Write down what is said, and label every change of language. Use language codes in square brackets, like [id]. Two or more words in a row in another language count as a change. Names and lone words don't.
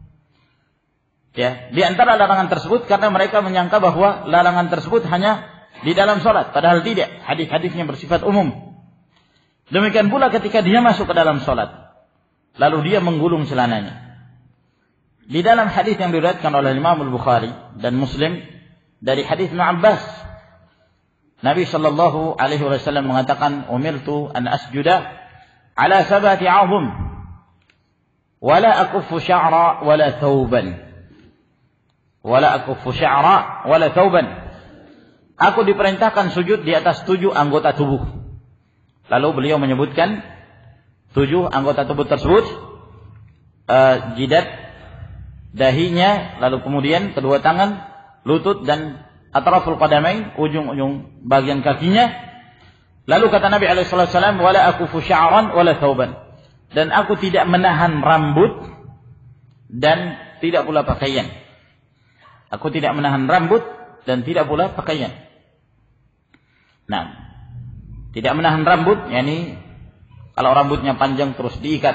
[id] Ya, di antara larangan tersebut karena mereka menyangka bahwa larangan tersebut hanya di dalam salat, padahal tidak. Hadis-hadisnya bersifat umum. Demikian pula ketika dia masuk ke dalam salat lalu dia menggulung celananya. Di dalam hadis yang diriwayatkan oleh Imam Al-Bukhari dan Muslim dari hadis Ibnu Abbas, Nabi [ar] صلى الله عليه وسلم [id] mengatakan, [ar] أمرت أن أسجد على سبعة أعظم و لا أكف شعرا و لا ثوبا. و لا أكف شعرا و لا ثوبا. [id] Aku diperintahkan sujud di atas 7 anggota tubuh. Lalu beliau menyebutkan 7 anggota tubuh tersebut, jidat, dahinya, lalu kemudian kedua tangan, lutut dan [ar] أطراف القدمين, [id] ujung-ujung bagian kakinya. Lalu kata Nabi [ar] عليه وسلم ولا أكف شعرا ولا ثوبا." [id] Dan aku tidak menahan rambut dan tidak pula pakaian. Aku tidak menahan rambut dan tidak pula pakaian. Nah, tidak menahan rambut, yakni kalau rambutnya panjang terus diikat.